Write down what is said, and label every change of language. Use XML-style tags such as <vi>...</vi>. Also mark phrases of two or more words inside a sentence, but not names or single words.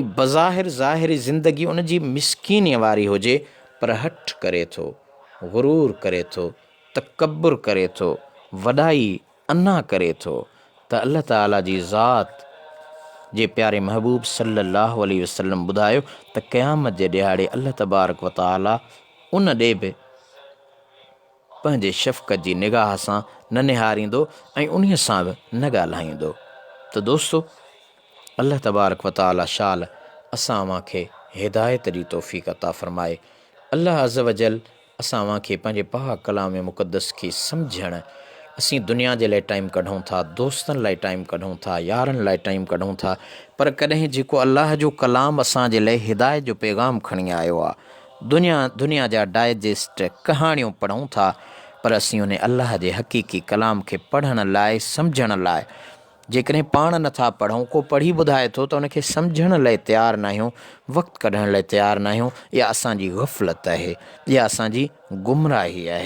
<sd>बज़ाहिर ज़ाहिरी ज़िंदगी उन जी मिसकीनीअ वारी हुजे पर हठ करे थो, गुरूर करे थो, तकब्बुर करे थो, वॾाई अना करे थो, त अल्लाह ताला जी ज़ात जे प्यारे महबूब</sd> <ar>صلى الله عليه وسلم</ar> <sd>ॿुधायो त क़यामत जे ॾियारे अल्लाह</sd> <ar>تبارك وتعالى</ar> <sd>उन ॾे बि पंहिंजे शफ़क़त जी निगाह सां न निहारींदो ऐं उन्हीअ सां बि न ॻाल्हाईंदो। त दोस्तो, अल्लाह</sd> <ar>تبارك وتعالى</ar> <sd>शाल असां खे हिदायत जी तौफ़ीक़ अता फ़रमाए। अल्लाह</sd> <ar>عز وجل</ar> <sd>असां खे पंहिंजे पाक कलाम मुक़द्दस खे सम्झण, असीं दुनिया जे लाइ टाइम कढूं था, दोस्तनि लाइ टाइम कढूं था, यारनि लाइ टाइम कढूं था, पर कॾहिं जेको अल्लाह जो कलाम असांजे लाइ हिदायत जो पैगाम खणी आयो आहे, दुनिया जा डाइजेस्ट कहाणियूं पढ़ूं था, पर असीं उन अल्लाह जे हक़ीक़ी कलाम खे पढ़ण लाइ, सम्झण लाइ जेकॾहिं पाण नथा पढ़ूं, को पढ़ी ॿुधाए थो त उनखे सम्झण लाइ तयारु न आहियूं, वक़्तु कढण लाइ तयारु न आहियूं, इहा असांजी ग़फ़लत आहे, इहा असांजी गुमराही आहे।</sd>